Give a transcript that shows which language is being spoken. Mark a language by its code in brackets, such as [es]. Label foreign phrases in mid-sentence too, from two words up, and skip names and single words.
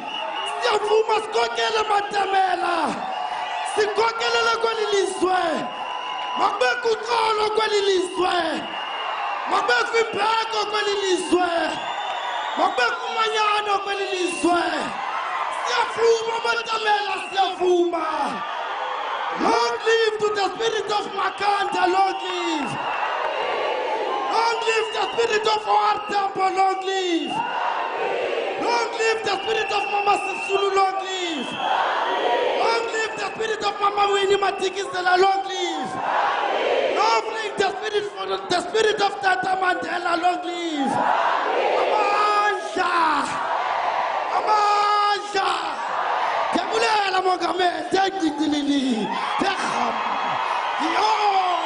[xh] Siyavuma sikokele matemela. Sikokelele kweli lizwe. Makubekho uxolo kweli lizwe. Makubekho imbeko kweli lizwe. Makubekho umanyano kweli lizwe. Siyavuma matemela, siyavuma. [en] Long live to the spirit of Makhanda, long live. Long live the spirit of our temple, long live. Long live the spirit of Mama Sisulu, long live. Long live the spirit of Mama Winnie Madikizela, long live. Long live the spirit of Tata Mandela, long live. [xh] Amandla. Amandla. Tebulela mongameli, tekindilili. Teham. Yo.